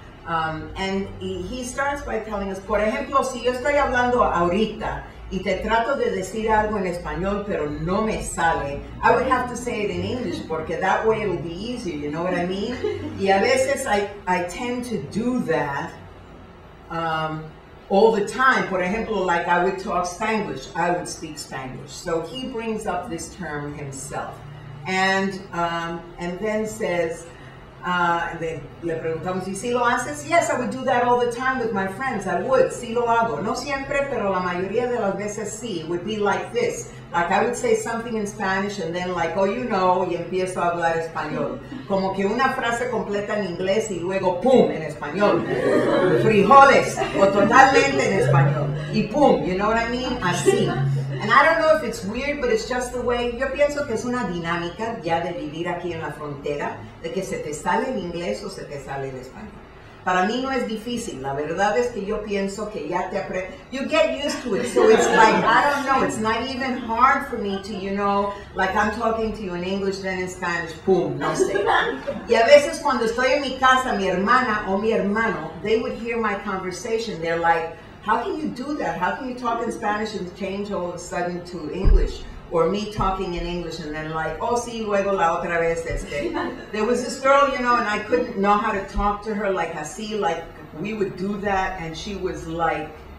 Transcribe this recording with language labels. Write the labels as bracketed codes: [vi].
[en] And he starts by telling us, [es] por ejemplo, si yo estoy hablando ahorita y te trato de decir algo en español, pero no me sale, [en] I would have to say it in English, [es] porque [en] that way it will be easier, you know what I mean? [es] Y a veces [en] I tend to do that all the time. [es] Por ejemplo, [en] like I would talk Spanglish, I would speak Spanglish. So he brings up this term himself. And then says, [es] le preguntamos, ¿y si lo haces? [en] Yes, I would do that all the time with my friends. I would, [es] sí lo hago. No siempre, pero la mayoría de las veces sí. [en] It would be like this. Like I would say something in Spanish and then like, oh, you know, [es] y empiezo a hablar español. Como que una frase completa en inglés y luego, pum, en español. Frijoles, o totalmente en español. Y pum, [en] you know what I mean? Así. And I don't know if it's weird, but it's just the way. [es] Yo pienso que es una dinámica ya de vivir aquí en la frontera, de que se te sale el inglés o se te sale el español. Para mí no es difícil. La verdad es que yo pienso que ya te aprendes. [en] You get used to it. So it's like, I don't know, it's not even hard for me to, you know, like I'm talking to you in English, then in Spanish, boom, [es] no sé. Y a veces cuando estoy en mi casa, mi hermana o mi hermano, [en] they would hear my conversation. They're like, how can you do that? How can you talk in Spanish and change all of a sudden to English? Or me talking in English and then like, oh, [es] sí, luego la otra vez este. [en] There was this girl, you know, and I couldn't know how to talk to her like así, like we would do that, and she was like